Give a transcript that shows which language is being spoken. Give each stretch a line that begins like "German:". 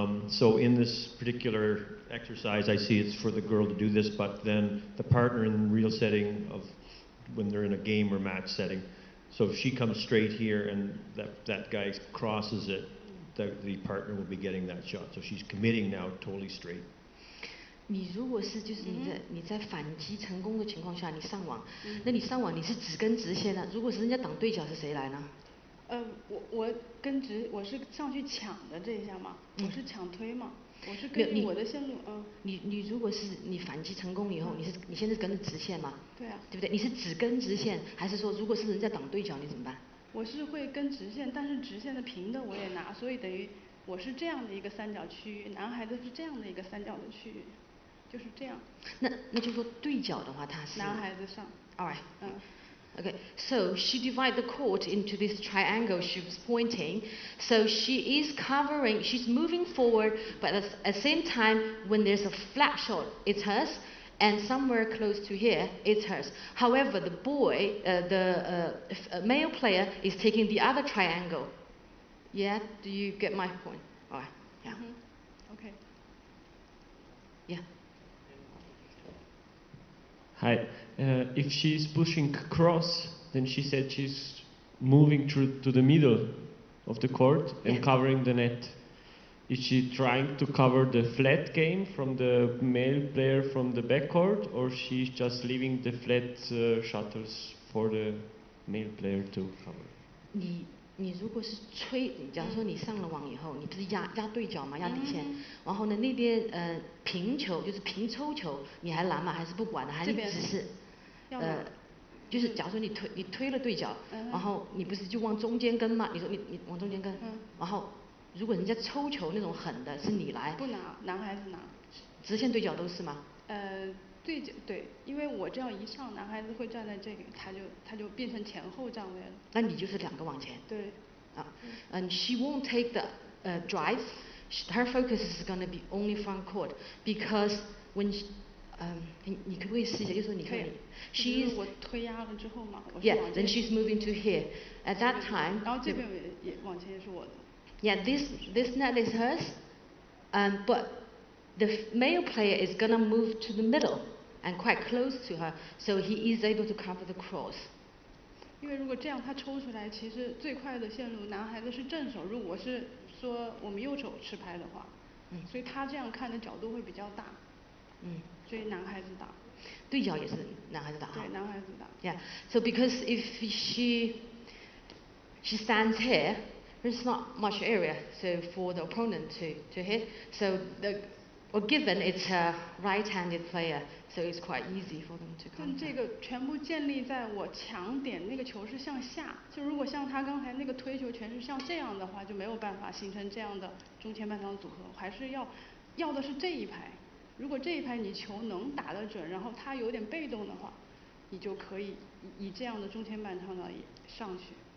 English: So in this particular exercise, I see it's for the girl to do this, but then the partner in the real setting of when they're in a game or match setting. So if she comes straight here and that guy crosses it, the partner will be getting that shot. So she's committing now totally straight.
Chinese: 你如果是就是你在反击成功的情况下，你上网，那你上网你是直跟直线的，如果是人家挡对角是谁来呢？我跟直，我是上去抢的这一下嘛，我是抢推嘛，我是根据我的线路，你如果是你反击成功以后，你现在是跟着直线嘛？对啊。对不对？你是只跟直线，还是说如果是人家挡对角你怎么办？我是会跟直线，但是直线的平的我也拿，所以等于我是这样的一个三角区域，男孩子是这样的一个三角的区域，就是这样。那就说对角的话，他是男孩子上。
English: All right. Okay, so she divided the court into this triangle she was pointing. So she is covering, she's moving forward, but at the same time, when there's a flat shot, it's hers, and somewhere close to here, it's hers. However, the boy, the male player, is taking the other triangle. Yeah, do you get my point? All right, yeah. Okay. Yeah. Hi. If she's pushing cross, then she said she's moving through to the middle of the court and covering the net. Is she trying to cover the flat game from the male player from the backcourt, or she's just leaving the flat shuttles for the male player to cover?
Chinese: 你如果是吹，假如说你上了网以后，你不是压对角嘛，压底线，然后呢那边平球就是平抽球，你还拦吗？还是不管的？还是只是就是假如说你推了对角，然后你不是就往中间跟吗？你说你往中间跟，然后如果人家抽球那种狠的是你来，不拿，男孩子拿，直线对角都是吗？对角对，因为我这样一上，男孩子会站在这个，他就变成前后站位了。那你就是两个往前。对。
English: And she won't take the drive. Her focus is going to be only front court because when
Chinese: 你可不可以试一下？就是说你看，
English: she is
Chinese: 我推压了之后嘛，我
English: Yeah, then she's moving to here. At that time.
Chinese: 然后这边也往前也是我的。
English: Yeah, this net is hers, but the male player is going to move to the middle and quite close to her, so he is able to cover the cross.
Chinese: 因为如果这样他抽出来，其实最快的线路，男孩子是正手，如果是说我们右手持拍的话，所以他这样看的角度会比较大，所以男孩子打。对角也是男孩子打。对，男孩子打。
English: Yeah, so because if she stands here, there's not much area, so for the opponent to hit. So given it's a right-handed player, so it's quite easy for them to come.
Chinese: 但这个全部建立在我抢点那个球是向下，就如果像他刚才那个推球全是像这样的话，就没有办法形成这样的中前半场组合，还是要的是这一排。如果这一排你球能打得准，然后他有点被动的话，你就可以以这样的中前半场呢上去。